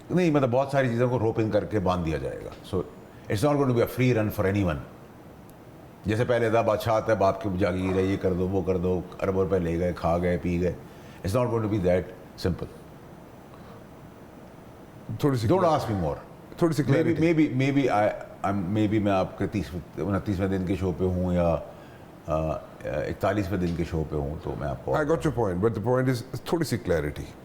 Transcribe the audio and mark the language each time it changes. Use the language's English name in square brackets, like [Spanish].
[Urdu] नहीं, मतलब बहुत सारी चीज़ों को रोप इन करके बांध दिया जाएगा। सो [English] It's not going to be a free run for anyone. [Urdu] جیسے پہلے تھا بادشاہ آتا ہے باپ کی جاگیر ہے, یہ کر دو وہ کر دو, اربوں روپے لے گئے, کھا گئے پی گئے. [English] It's not going to be that simple. [Urdu] تھوڑی سی [English] Don't ask me more. [Urdu] تھوڑی سی کلیئرٹی. maybe میں آپ کے 29ویں دن کے شو پہ ہوں یا 41ویں دن کے شو پہ ہوں تو میں آپ کو [English] I got your point, but the point is [Urdu] تھوڑی سی کلیئرٹی.